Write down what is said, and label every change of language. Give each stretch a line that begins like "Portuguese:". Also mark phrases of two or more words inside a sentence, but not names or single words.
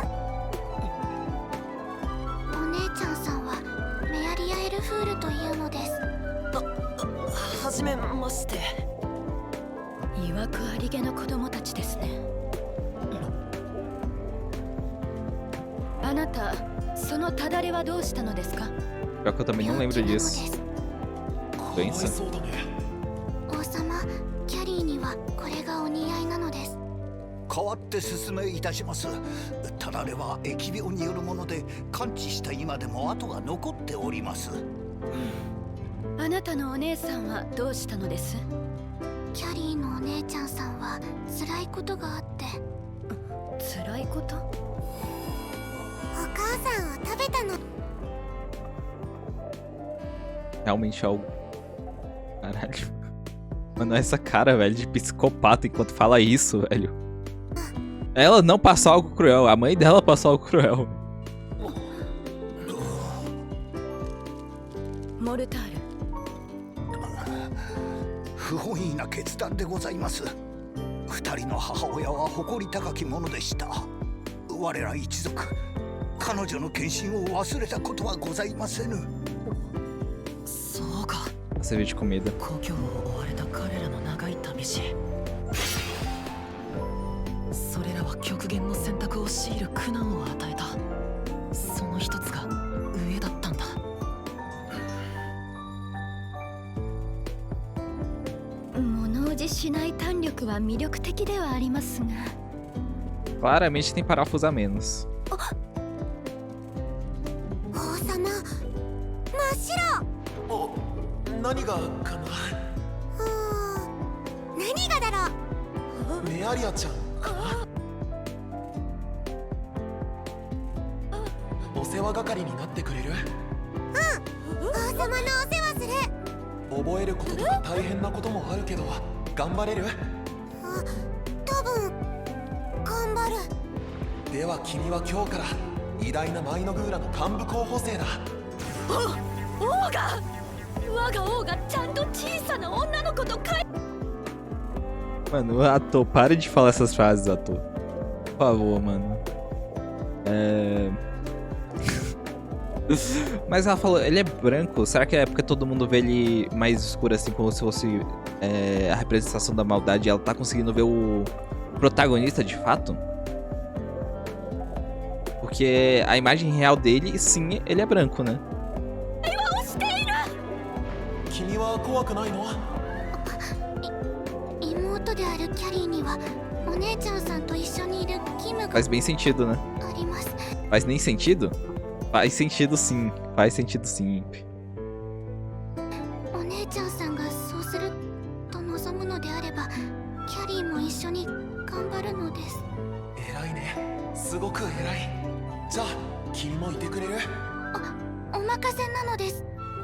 Japanese: お姉ちゃんさんはメアリアエルフールというのです。はじめまして。いわくありげな子供たちですね。あなた、そのただれはどうしたのですか？
Portuguese: Pior que eu também não lembro
Japanese: 病気なので
Portuguese: disso.
Japanese: す。かわい
Portuguese: Doença?
Japanese: そうだね。王様、キャリーにはこれがお似合いなのです。代わって説明いたします。ただれは疫病によるもので完治した今でも跡が残っております。あなたのお姉さんはどうしたのです？キャリーのお姉ちゃんさんは辛いことがあって。辛いこと？お母さんを食べたの。
Portuguese: Realmente algo. Caralho. Mano, essa cara, velho, de psicopata enquanto fala isso, velho. Ela não passou algo cruel, a mãe dela passou algo cruel.
Japanese: モルタール。不本意な決断でございます。二人の母親は誇り高きものでした。我ら一族、彼女の献身を忘れたことはございませぬ。そうか。
Portuguese: Serviço de comida.
Japanese: 故郷を追われた彼らの長い旅路。それらは極限の選択を強いる苦難を与えた。その一つが上だったんだ。物おじしない胆力は魅力的ではありますが。
Portuguese: Claramente tem parafuso a menos.
Japanese: 王様、真っ白。お、何がかな。何がだろう。メアリアちゃんかな。お世話係になってくれる？王様のお世話する。覚えることとか大変なこともあるけど頑張れる？多分頑張る。では君は今日から偉大なマイノグーラの幹部候補生だ。王が我が王がちゃんと小さな女の子と会。
Portuguese: Mano, ator, para de falar essas frases, ator. Por favor, mano. Mas ela falou, ele é branco. Será que é porque todo mundo vê ele mais escuro, assim, como se fosse a representação da maldade? Ela tá conseguindo ver o protagonista de fato? Porque a imagem real dele, sim, ele é branco, né?
Japanese: 君は怖くないの？妹であるキャリーにはお姉ちゃんさんと一緒にいるキムが
Portuguese: Faz bem sentido, né?
Japanese: あります。
Portuguese: Faz nem sentido? Faz sentido sim. Faz sentido sim.
Japanese: お姉ちゃんさんがそうすると望むのであれば、キャリーも一緒に頑張るのです。偉いね。すごく偉い。じゃあ君もいてくれる？お任せなのです。